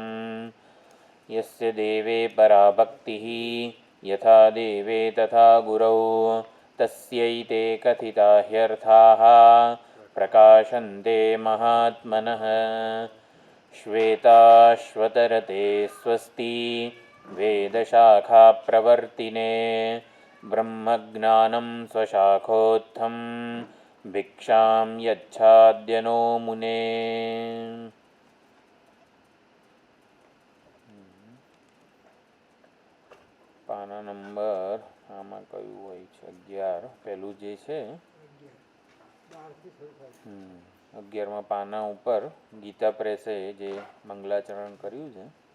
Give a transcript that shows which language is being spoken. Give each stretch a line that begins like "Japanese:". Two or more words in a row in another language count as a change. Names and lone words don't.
Sanskrit: यस्य देवे परा भक्तिः यथा देवे तथा गुरौ तस्यैते कथिता ह्यर्थाः प्रकाशन्ते महात्मनः। श्वेताश्वतरते स्वस्ति वेदशाखाप्रवर्तिने ब्रह्मज्ञानं स्वशाखोत्थं भिक्षां यच्छाद्यनो मुने।
Gujarati: પાના નંબર આમાં કયું હોય છે? 11 પહેલું જે છે 11મા પાના ઉપર ગીતા પ્રેસે જે મંગલાચરણ કર્યું છે.